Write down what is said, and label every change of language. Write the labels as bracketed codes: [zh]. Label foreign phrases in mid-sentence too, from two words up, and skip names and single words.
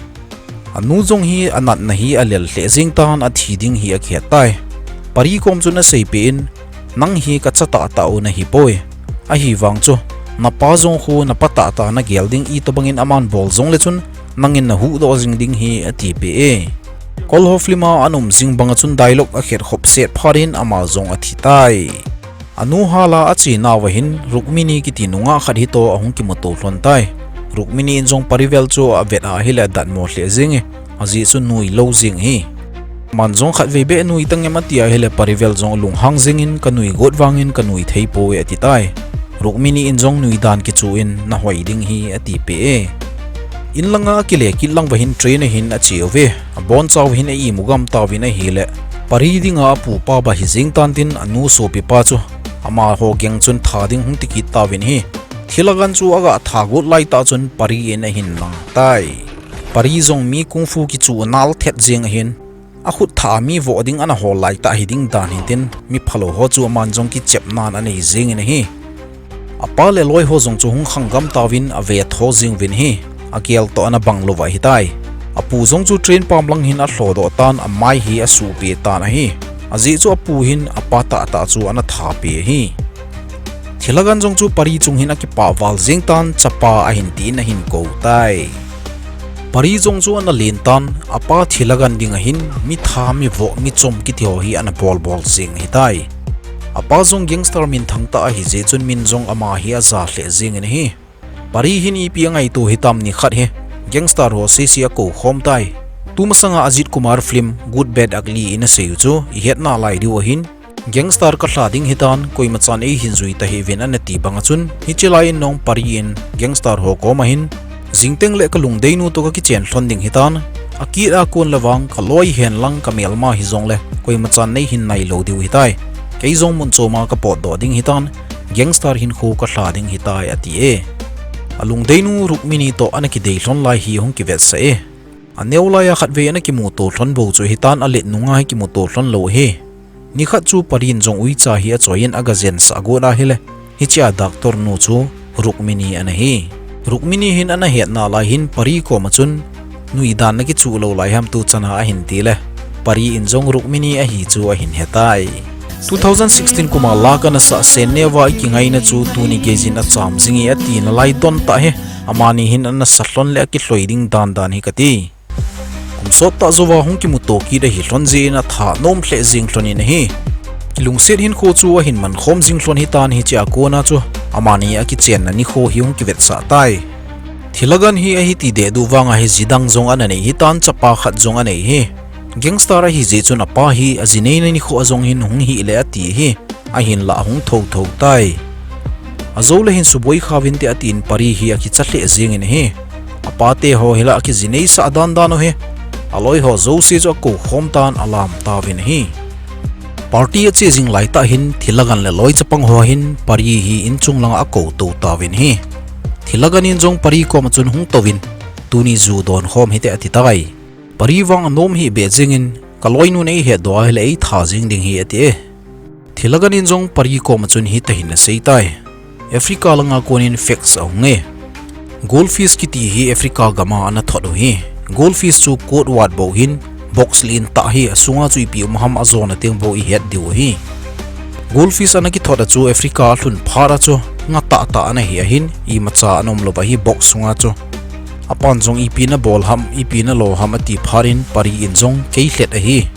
[tcz] anu zong hi anat na hi alel hle jing tan a thi ding hi a khetai pari kom chu na sei pe in nang hi ka chata ta u na hi poi a hi wang chu na pa zong khu na pata ta na gelding I to bangin aman bol zong le chun nangin na hu do jing ding hi a ti pe kol ho flima anum jing banga chun dialogue a kher khop set pharin ama zong a thi tai anu hala a chi na wa hin rukmini ki tinunga khat hi to ahung ki moto hlon tai rukmini in zong parivel chu a vet a hila dat mo hle jing azi chu nui lo jing hi manzong khat ve be nui tang ematia hele parivel zong lung hang jingin kanui got wangin kanui thei po ati tai rukmini in zong nui dan ki chu in na hoi ding hi ati pe in langa kile kilang wa hin train hin a chiove a bon chaw hin e mugam tawin a hile pari dinga pu pa ba hi jing tan tin anu so pi pa chu ama ho geng chun thading hung tiki tawin hi thilagan chu aga thagot lai ta chun pari in a hin lang tai pari zong mi kungfu ki chu nal thet jing hin a khut tha mi vo ding ana hol lai ta hi ding dan hin mi phalo ho chu man zong ki chep nan ani jing in hi apa le loi ho zong chu hung khangam tawin a ve tho jing win hi a kel to ana banglo wa hi tai apu zong chu train pam lang hin a hlodo tan a mai hi a su pe tan a hi azi chu apu hin apa ta chu ana tha pe hi thilagan zong chu pari chung hin a ki pa wal jing tan chapa a hin ti na hin ko tai pari zong chu ana len tan apa thilagan ding a hin mi tha mi vo mi chom ki thio hi ana bol jing hi tai apa zong gangster min thang ta hi je chun min zong ama hi a za hle jing in hi pari hin I pi ngai tu hitam ni khat he gangster ho se sia ko khom tai tumasanga Ajit Kumar film Good Bad Ugly in a sei chu I het na lai diu hin gangster ka hlading hitan koi machan e hin zui ta he ven an ti banga chun hi chilai nong pari in gangster ho ko ma hin jingteng le ka lung deinu to ka ki chen hlonding hitan akira kon lawang ka loi hen lang ka melma hi zong le koi machan nei hin nai lo diu hitai kei zong mun choma ka pot do ding hitan gangster hin khu ka hlading hitai ati alung deinu Rukmini to anaki deilon lai hi hong ki vet sa e Aneova ya khat ve anaki mu to hlon bo chu hitan alet nunga hi ki mu to hlon lo he ni khat chu parin jong ui cha hi a choin agazen sa go na hele hi cha doctor nu chu Rukmini ana hi Rukmini hin ana het na lai hin pari ko machun nui dan na ki chu lo lai ham tu chana a hin ti le pari in jong Rukmini a hi chu a hin hetai 2016 kuma lakana sa Aneova ki ngai na chu tuni gejin a cham zingi a ti na lai don ta he amani hin ana sahlon le ki hloiding dan dan hi kati kumsot ta zowa hong ki mutoki da hi hlon je na thanom hle jing hloni na hi kilung set hin kho chu a hin man khom jing hlon hi tan hi cha kona chu amani a ki chen na ni kho hi hong ki vet sa tai thilagan hi a hi ti de du wanga hi jidang jong ana nei hi tan chapa khat jong ana nei hi gangster hi je chuna pa hi azinei ni kho azong hin hung hi le ati hi a hin la hung tho tho tai azole hin suboi khawin te atin pari hi a ki chle jing in hi apate ho hila ki zinei sa dan dan he aloi ho zo se jo ko khom tan alam tawin hi party a che jing lai ta hin thilagan le loi chapang ho hin pari hi in chung lang a ko to tawin hi thilagan in jong pari ko machun hung towin tuni zu don khom hi te ati tai pariwang anom hi beijingin kaloi nu nei he do hele ei tha jing ding hi ati thilagan in jong pari ko machun hi ta hin sei tai Africa langa konin facts aunge goldfish ki ti hi Africa gama ana thodu hi goldfish chu code wat bo hin box lin ta hi asunga chui pi ham azona teng bo i het diu hi goldfish ana ki thoda chu Africa hlun phara chu nga ta ta ana hi hin I macha anom lo ba hi box sunga chu apan jong ipina bol ham ipina lo ham ati pharin pari in jong keihlet a hi